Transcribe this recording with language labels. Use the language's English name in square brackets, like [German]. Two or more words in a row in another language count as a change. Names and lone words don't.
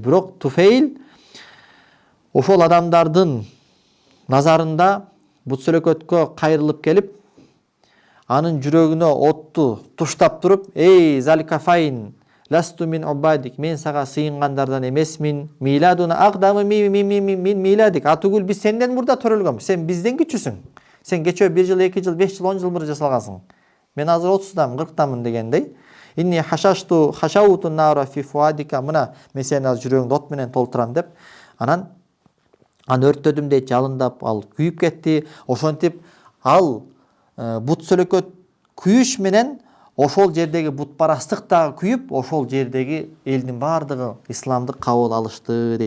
[Kyrgyz] Бирок Туфейл ошол адамдардын назарында бут сөлөкөткө кайрылып келип, анын жүрөгүнө отту туштап туруп, эй Залькафайн, [Arabic] لست من عبادك, [Kyrgyz] мен сага сыйынгандардан эмесмин, [Arabic] ميلادنا أقدم من ميلادك, [Kyrgyz] атүгүл биз сенден мурда төрөлгөнбүз, сен бизден кичүүсүң, сен кечөө 1 жыл, 2 жыл, 5 жыл, 10 жыл мурда жасалгансың, мен азыр 30дамын, 40дамын дегендей. [Arabic] إني حشوت النار في فؤادك, [Kyrgyz] мына мен сени азыр жүрөгүңдү от менен толтурам деп, анан аны өрттөдүм дейт, жалындап ал күйүп кетти. Ошентип ал бут сөлөкөт күйүш менен ошол жердеги бутпарастык дагы күйүп, ошол жердеги элдин баардыгы исламды кабыл алышты дейт.